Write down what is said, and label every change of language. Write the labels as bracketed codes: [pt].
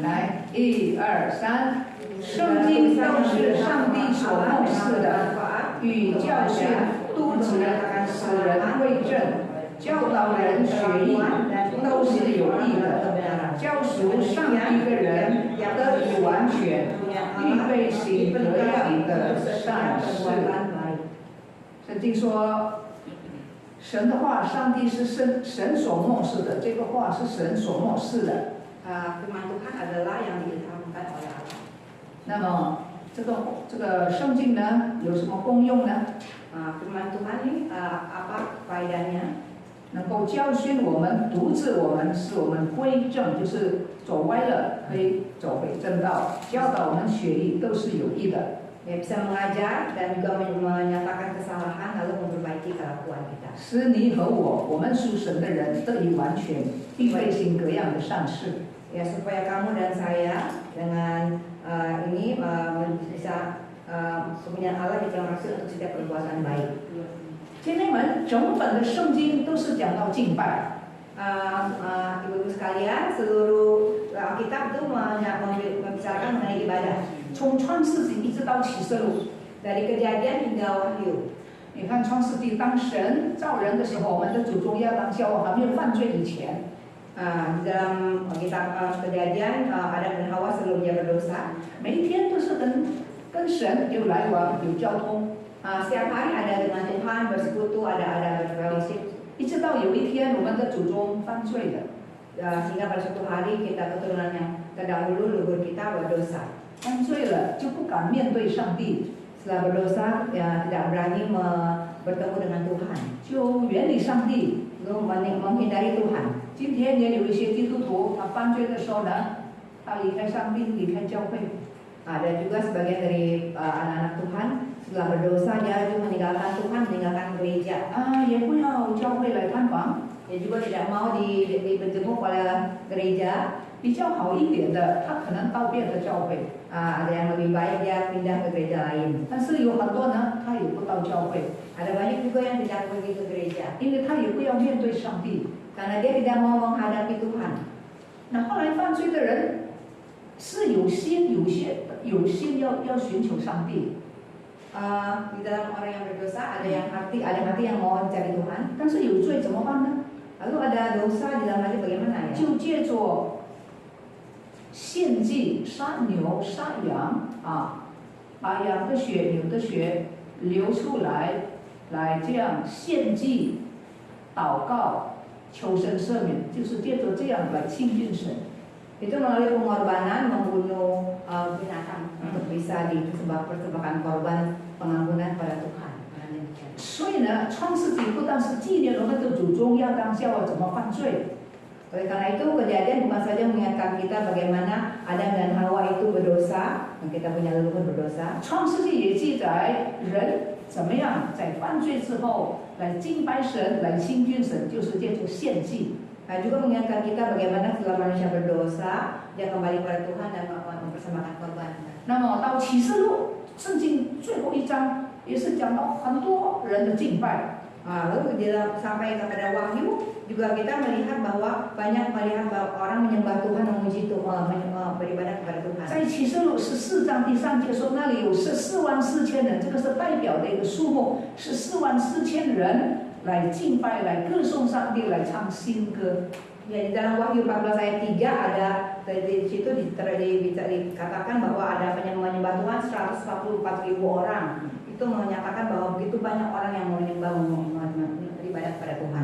[zh] 来，1、2、3，圣经都是上帝所默示的，与教训、督责、使人归正、教导人学艺，都是有益的，教赎上帝的人得以完全，预备行各样的善事。圣圣经说，神的话，上帝是神所漠视的，这个话是神所漠视的。 [id] Firman Tuhan adalah yang diilhamkan oleh Allah. [zh] 那么这个圣经呢，有什么功用呢？ [id] Firman Tuhan ini apa faedahnya? [zh] 能够教训我们、督治我们，使我们归正，就是走歪了可以走回正道，教导我们学艺都是有益的。 [id] Ya, bisa mengajar dan juga menyatakan kesalahan lalu memperbaiki kelakuan kita. [zh] 使你和我们属神的人得以完全，并备行各样的善事。 [id] Ya, supaya kamu dan saya dengan ini bisa kepunyaan Allah di dalam maksud untuk setiap perbuatan baik. [zh] 姐妹们，整本的圣经都是讲到敬拜。 [id] Ibu-ibu sekalian, seluruh Alkitab itu membicarakan mengenai ibadah. [zh] 从创世纪一直到启示录， [id] Dari kejadian hingga wahyu. [zh] 你看创世纪当神造人的时候，我们的祖宗亚当夏娃还没有犯罪以前， [id] Di dalam kitab kejadian Adam dan Hawa sebelum dia berdosa, [zh] 每一天都是跟神有来往、有交通。 [id] setiap hari ada dengan Tuhan bersekutu, ada berfellowship. [zh] 一直到有一天，我们的祖宗犯罪了， [id] Sehingga pada suatu hari kita keturunan yang terdahulu leluhur kita berdosa. [zh] 犯罪了就不敢面对上帝， [id] Setelah berdosa, ya tidak berani bertemu dengan Tuhan, [zh] 就远离上帝。 [id] menghindari Tuhan. [zh] 今天也有一些基督徒，他犯罪的时候呢，他离开上帝，离开教会。 [id] Ada juga sebagian dari anak-anak Tuhan setelah berdosa dia juga meninggalkan Tuhan, meninggalkan gereja. [zh] 也不要教会来探访。 [id] Dia juga tidak mau dijenguk oleh gereja. [zh] 比较好一点的，他可能到别的教会。 [id] Ada yang lebih baik dia pindah ke gereja lain. [zh] 但是有很多呢，他也不到教会， [id] Ada banyak juga yang tidak pergi ke gereja [zh] 因为他也不要面对上帝。 [id] karena dia tidak mau menghadapi Tuhan. [zh] 那后来犯罪的人是有心要寻求上帝， [id] Di dalam orang yang berdosa ada hati yang mau mencari Tuhan. [zh] 但是有罪怎么办呢？ [id] Lalu ada dosa di dalam hati bagaimana ya? [zh] 就借着献祭杀牛杀羊把羊的血、牛的血流出来，来这样献祭、祷告、求神赦免，就是借着这样来亲近神。 [id] Itu melalui pengorbanan membunuh binatang untuk bisa dipersembahkan korban pengampunan pada Tuhan. [zh] 所以呢，创世纪不但是纪念我们的祖宗亚当夏娃怎么犯罪， [id] Oleh karena itu kejadian bukan saja mengingatkan kita bagaimana Adam dan Hawa itu berdosa, dan kita punya leluhur berdosa. [zh] 创世纪也记载人怎么样在犯罪之后来敬拜神、来亲近神，就是借着献祭。 [id] Nah, juga mengingatkan kita bagaimana setelah manusia berdosa, dia kembali kepada Tuhan dan mempersembahkan korban. [zh] 那么到启示录，圣经最后一章也是讲到很多人的敬拜。 [id] Lalu sampai kepada Wahyu juga kita melihat bahwa orang menyembah Tuhan, memuji Tuhan, beribadah kepada Tuhan. [zh] 在启示录14章第3节说，那里有144000人，这个是代表的一个数目，是44000人来敬拜、来歌颂上帝、来唱新歌。 [id] Ya, di dalam Wahyu 14 ayat 3 ada di situ dikatakan bahwa ada menyembah Tuhan 144.000 orang. Itu menyatakan bahwa begitu banyak orang yang menyembah beribadah kepada Tuhan.